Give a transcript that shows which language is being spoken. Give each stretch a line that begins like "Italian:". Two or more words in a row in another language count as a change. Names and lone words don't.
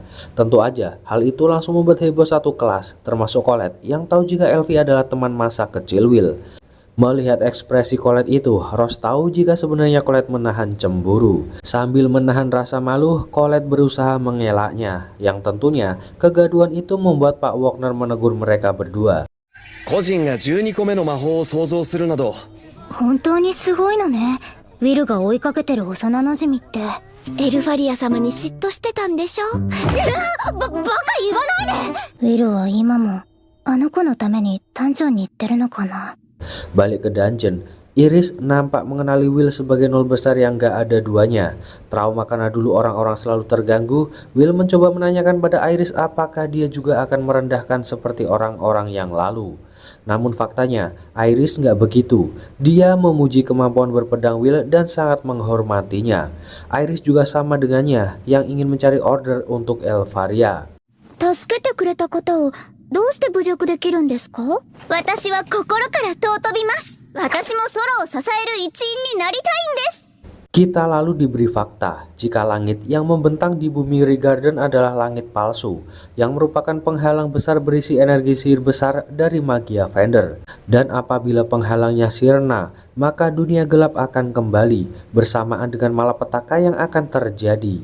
Indonesian: Tentu aja, hal itu langsung membuat heboh satu kelas, termasuk Colette yang tahu jika Elfie adalah teman masa kecil Will. Melihat ekspresi Colette itu, Rose tahu jika sebenarnya Colette menahan cemburu. Sambil menahan rasa malu, Colette berusaha mengelaknya, yang tentunya kegaduhan itu membuat Pak Wagner menegur mereka berdua.
Japanese: 個人が12個目の魔法を創造するなど、本当にすごいのね。ウィルが追いかけてる幼馴染ってエルファリア様に嫉妬してたんでしょ。バカ言わないで。ウィルは今もあの子のためにダンジョンに行ってるのかな。
Indonesian: Balik ke dungeon, Iris nampak mengenali Will sebagai nol besar yang gak ada duanya. Trauma karena dulu orang-orang selalu terganggu, Will mencoba menanyakan pada Iris apakah dia juga akan merendahkan seperti orang-orang yang lalu. Namun faktanya, Iris nggak begitu. Dia memuji kemampuan berpedang Will dan sangat menghormatinya. Iris juga sama dengannya, yang ingin mencari order untuk Elfaria.
Japanese: 助けてくれた方をどうして侮辱できるんですか？私は心から尊びます。私も空を支える一員になりたいんです。
Indonesian: Kita lalu diberi fakta jika langit yang membentang di bumi Regarden adalah langit palsu yang merupakan penghalang besar berisi energi sihir besar dari Magia Fender. Dan apabila penghalangnya sirna, maka dunia gelap akan kembali bersamaan dengan malapetaka yang akan terjadi.